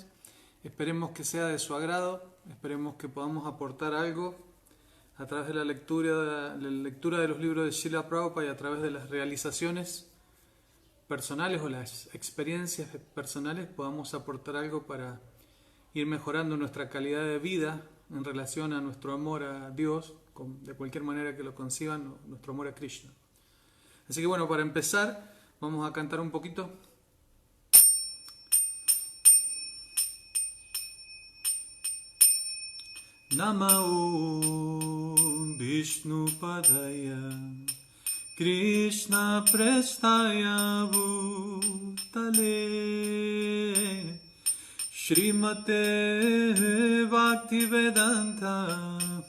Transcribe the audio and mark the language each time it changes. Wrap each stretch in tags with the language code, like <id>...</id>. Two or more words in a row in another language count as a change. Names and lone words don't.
<es>Esperemos que sea de su agrado, esperemos que podamos aportar algo a través de la lectura de los libros de Srila Prabhupada y a través de las realizaciones personales o las experiencias personales podamos aportar algo para ir mejorando nuestra calidad de vida en relación a nuestro amor a Dios, de cualquier manera que lo conciban, nuestro amor a Krishna. Así que bueno, para empezar, vamos a cantar un poquito.</es> <sa>Namo Vishnu Padaya Krishna Prestaya Bhutale Srimate Bhaktivedanta</sa>